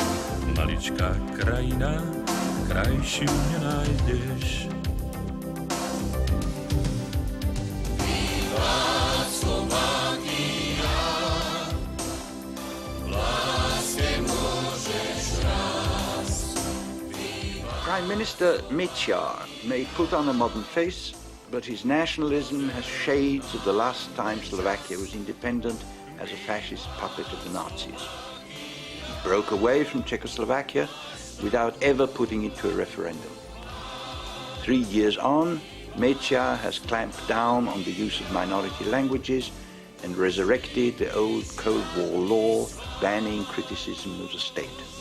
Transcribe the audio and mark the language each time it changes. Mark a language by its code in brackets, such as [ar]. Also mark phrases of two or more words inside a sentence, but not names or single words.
[sk] Maličká krajina, krajšiu nenájdeš. Viva Slovakia, v láske môžeš rásť. [en] Prime Minister Mečiar may put on a modern face, but his nationalism has shades of the last time Slovakia was independent as a fascist puppet of the Nazis. He broke away from Czechoslovakia without ever putting it to a referendum. 3 years on, Mečiar has clamped down on the use of minority languages and resurrected the old Cold War law banning criticism of the state.